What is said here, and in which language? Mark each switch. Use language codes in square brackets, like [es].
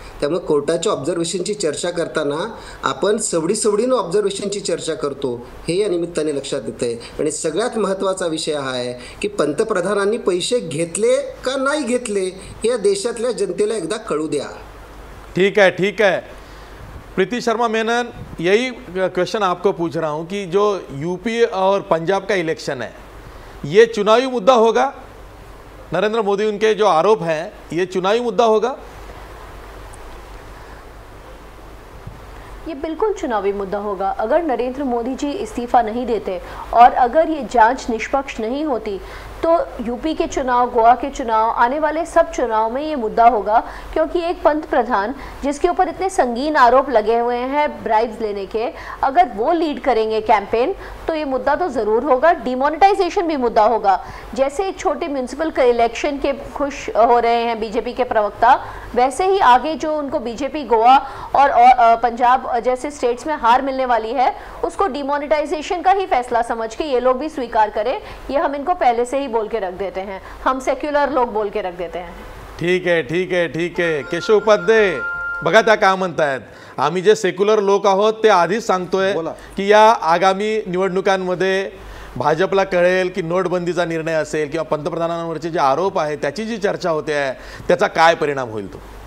[mr] त्यामुळे कोर्टाच्या ऑब्झर्वेशनची चर्चा करताना आपण सवडीनं ऑब्झर्वेशनची चर्चा करतो, हे या निमित्ताने लक्षात येतं आहे. आणि सगळ्यात महत्त्वाचा विषय हा आहे की पंतप्रधानांनी पैसे घेतले का नाही घेतले या देशातल्या जनतेला एकदा कळू द्या. [hi] ठीक है. प्रीति शर्मा मेनन, यही क्वेश्चन आपको पूछ रहा हूँ कि जो यूपी और पंजाब का इलेक्शन है, ये चुनावी मुद्दा होगा? नरेंद्र मोदी उनके जो आरोप हैं ये चुनावी मुद्दा होगा? ये बिल्कुल चुनावी मुद्दा होगा. अगर नरेंद्र मोदी जी इस्तीफा नहीं देते और अगर ये जांच निष्पक्ष नहीं होती तो यूपी के चुनाव, गोवा के चुनाव, आने वाले सब चुनाव में ये मुद्दा होगा. क्योंकि एक पंत प्रधान जिसके ऊपर इतने संगीन आरोप लगे हुए हैं ब्राइब्स लेने के, अगर वो लीड करेंगे कैंपेन तो ये मुद्दा तो ज़रूर होगा. डिमोनेटाइजेशन भी मुद्दा होगा. जैसे एक छोटे म्यूनसिपल इलेक्शन के खुश हो रहे हैं बीजेपी के प्रवक्ता, वैसे ही आगे जो उनको बीजेपी गोवा और पंजाब जैसे स्टेट्स में हार मिलने वाली है, उसको डिमोनेटाइजेशन का ही फैसला समझ के ये लोग भी स्वीकार करें. ये हम इनको पहले से ही बोल के रख देते हैं, हम सेक्युलर लोग बोल के रख देते हैं. [mr] ठीक आहे ठीक आहे ठीक आहे. केशव उपाध्ये बघा त्या काय म्हणतायत, आम्ही जे सेक्युलर लोक आहोत ते आधीच सांगतोय बोला. की या आगामी निवडणुकांमध्ये भाजपला कळेल की नोटबंदीचा निर्णय असेल किंवा पंतप्रधानांवरचे जे आरोप आहेत त्याची जी चर्चा होते आहे त्याचा काय परिणाम होईल तो.